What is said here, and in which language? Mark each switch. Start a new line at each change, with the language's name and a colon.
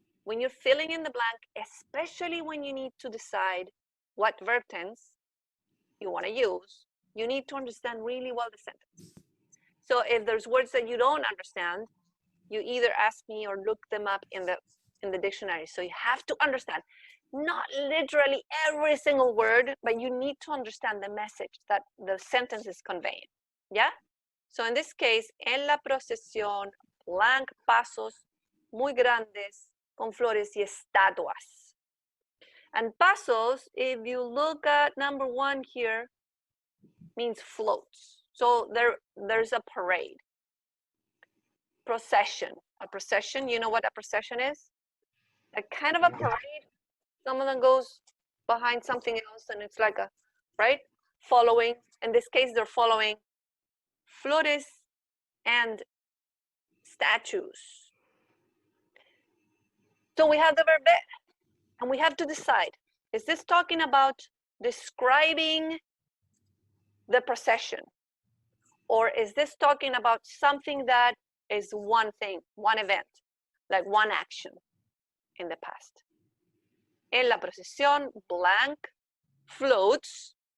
English: When you're filling in the blank, especially when you need to decide what verb tense you want to use, you need to understand really well the sentence. So if there's words that you don't understand, you either ask me or look them up in the dictionary. So you have to understand, not literally every single word, but you need to understand the message that the sentence is conveying. Yeah? So in this case,
Spanish: en la procesión, blank pasos muy grandes con flores y estatuas.
English: And pasos, if you look at number 1 here, means floats. So there's a parade. Procession. A procession, you know what a procession is? A kind of a parade. Some of them goes behind something else and it's like a, right? Following. In this case, they're following flores and statues. So we have the verb ver, and we have to decide, is this talking about describing the procession? Or is this talking about something that is one thing, one event, like one action in the past?
Spanish: En la procesión, blank, floats.